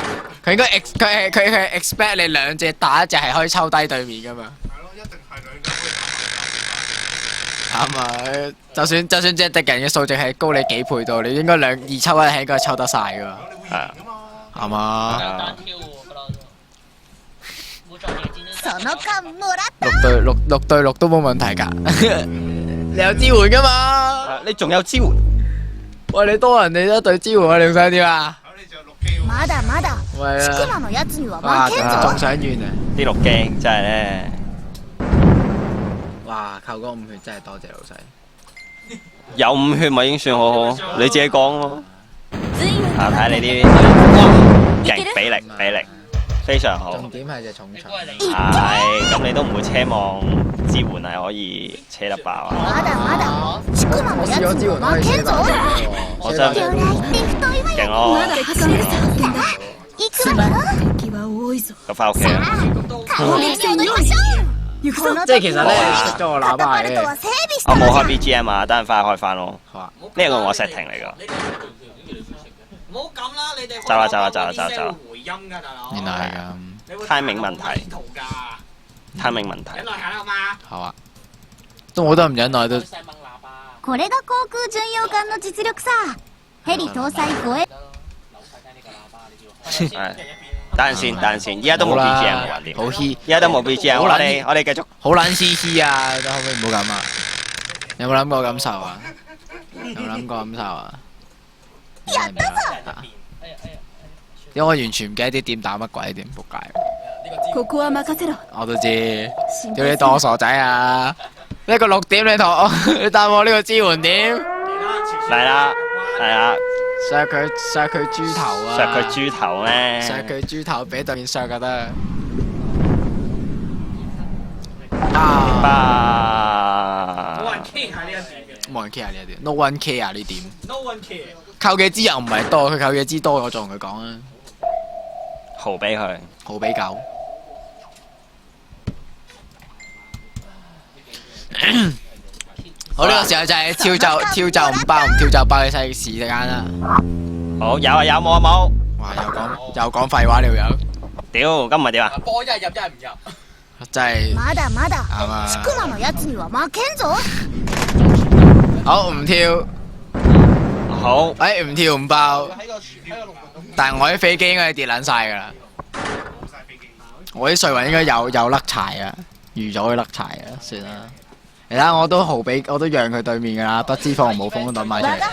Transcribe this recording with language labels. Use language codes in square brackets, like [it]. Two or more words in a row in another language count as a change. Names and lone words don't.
[yue] 佢應該佢係 expect 你2隻打1隻係可以抽低對面噶嘛。係咯，一定係兩個可以啱啊！就算隻敵人嘅數值係高你幾倍到，你應該2抽1係應該抽得晒噶嘛。打到。你會贏㗎嘛？係嘛？單挑喎，不嬲都。冇再野戰 [ja] その間もらっ [yue] 6 對6都冇問題㗎。你有支援㗎嘛？你仲有支援？喂，你多人哋一隊支援啊，你想點啊？你仲有6機喎。 [ja] まだまだ [yue] 喂 [ja] シク [yue] 啊！ [ja] マのやつには [yue] 哇， [ja] 負けん [yue] 仲 [ja] ぞ [yue] 想遠啊！啲陸機真係咧，哇！扣嗰5血真係多謝老細。有5血咪已經算好好，你自己講咯。 [ja] 随分 [yue] 啊，睇下你啲勁比例非常好。重點係隻重槍。係，咁你都唔會奢望支援係可以車得爆啊？ [ja] まだまだシクマの [yue] 我試 [ja] やつに [yue] 咗支援可以 [ja] は負けんぞ [yue] 我真係 [ja] 魚雷って太いわよ [yue] 勁咯， [ja] 敵艦発見だ行くわよ敵は多いぞ [yue] 咁翻屋企啊！ [ja] 顔面に踊りましょう行くぞこの [yue] 即係其實咧哇熄咗個喇 [ja] カタ [yue] 叭嘅 [ja] パルト。は整備し [yue] 我冇開 [ja] たのじゃ [yue] BGM 啊，等陣翻去開翻咯。好啊。呢個我 setting 嚟㗎。唔好咁啦，你哋走啦走啦走啦走啦走啦回音㗎大佬。原來係咁。你會 timing 問題圖㗎， timing 問題忍。耐下啦好嘛？好啊。都我都唔忍耐都。細掹喇叭。 [ja] これが航空巡洋艦の実力さヘリ搭載護衛 [yue] 得咯，扭晒低呢個喇叭，你知係等陣先，等陣先，依家都冇好啦 BGM 冇人掂。好 hea 依家都冇 BGM，我好撚哋我哋繼續。好撚黐黐啊！都可唔可以唔好咁啊？有冇諗過感受啊？有冇諗過感受啊？ [ja] やったぞ [yue] 啊因為我完全唔記得啲點打乜鬼點仆街， [ja] ここは任せろ [yue] 我都知。心叫你當我傻仔啊！呢個6點你同我，你答我呢個支援點？嚟啦，係啊，削佢豬頭啊！削佢豬頭咩？削佢豬頭俾對面削就得。冇啊！人 care 下呢一點嘅冇人 care 呢一點 ， [en] no one care [yue] 呢點。 [en] ，no one care。 [yue] 扣嘅支又唔係多，佢扣嘅支多，我再同佢講啊。豪俾佢。好比較。好，呢個時候就係跳就唔爆，唔跳就爆嘅細時間啦。好，有啊有，冇啊冇。哇！又講廢話，呢條友屌，咁唔係點啊？波一係入一係唔入。真係 [ja] まだまだ [yue] 啱啊！ [ja] シクマのやつには負けんぞ [yue] 好唔跳，好，唔跳唔爆，喺個龍門度。但係我啲飛機應該跌撚晒㗎啦。我啲碎雲應該有甩柴啊，預咗佢甩柴啊，算啦。你睇下我都我都讓佢對面㗎啦，不知放冇風都抌埋出嚟。